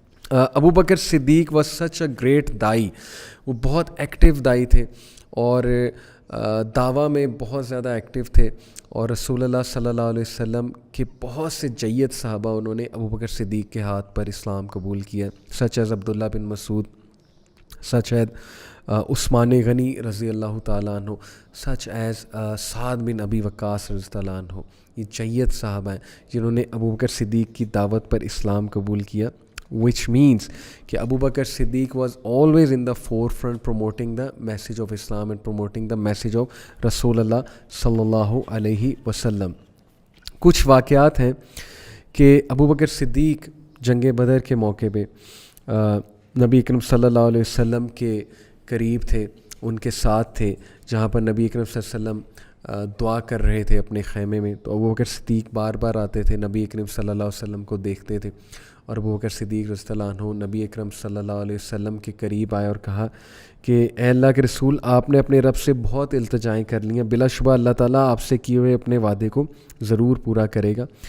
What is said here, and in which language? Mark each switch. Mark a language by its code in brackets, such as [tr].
[ur] Abu Bakr Siddiq [en] Was such a great دائی. [ur] وہ بہت ایکٹیو دائی تھے اور دعویٰ میں بہت زیادہ ایکٹیو تھے اور رسول اللہ صلی اللہ علیہ وسلم کے بہت سے جید صحابہ انہوں نے ابو بکر صدیق کے ہاتھ پر اسلام قبول کیا, سچ ایز عبداللہ بن مسعود, سچ ایز عثمان غنی رضی اللہ تعالیٰ عنہ, سچ ایز سعد بن ابی وقاص رضی اللہ عنہ. یہ جید صحابہ ہیں جنہوں نے ابو بکر صدیق کی دعوت پر اسلام قبول کیا [en] which means کہ Abu Bakr Siddiq was always in the forefront promoting the message of Islam and promoting the message of رسول اللہ صلی اللہ علیہ وسلم. [ur] کچھ واقعات ہیں کہ ابو بکر صدیق جنگ بدر کے موقع پہ نبی اکرم صلی اللہ علیہ وسلم کے قریب تھے, ان کے ساتھ تھے, جہاں پر نبی اکرم صلی اللہ علیہ وسلم دعا کر رہے تھے اپنے خیمے میں. تو ابو بکر صدیق بار بار آتے تھے, نبی اکرم صلی اللہ علیہ وسلم کو دیکھتے تھے, اور ابو بکر صدیق رضی اللہ عنہ نبی اکرم صلی اللہ علیہ وسلم کے قریب آئے اور کہا کہ اے اللہ کے رسول, آپ نے اپنے رب سے بہت التجائیں کر لی ہیں, بلا شبہ اللہ تعالیٰ آپ سے کیے ہوئے اپنے وعدے کو ضرور پورا کرے گا.